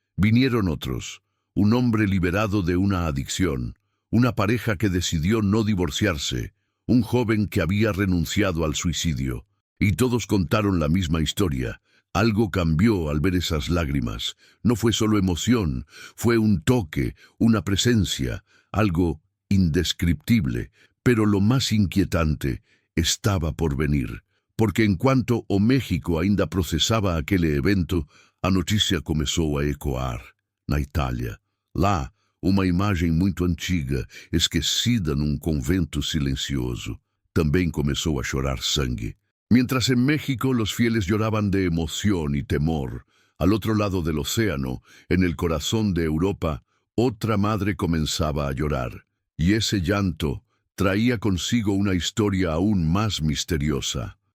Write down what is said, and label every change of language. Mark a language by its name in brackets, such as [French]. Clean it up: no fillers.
[Spanish] Vinieron otros, un hombre liberado de una adicción, una pareja que decidió no divorciarse, un joven que había renunciado al suicidio, y todos contaron la misma historia. Algo cambió al ver esas lágrimas. No fue solo emoción, fue un toque, una presencia, algo indescriptible, pero lo más inquietante estaba por venir. [Portuguese] Porque enquanto o México ainda processava aquele evento, a notícia começou a ecoar na Itália. Lá, uma imagem muito antiga, esquecida num convento silencioso, também começou a chorar sangue. [Spanish] Mientras en México los fieles lloraban de emoción y temor, al otro lado del océano, en el corazón de Europa, otra madre comenzaba a llorar. Y ese llanto traía consigo una historia aún más misteriosa.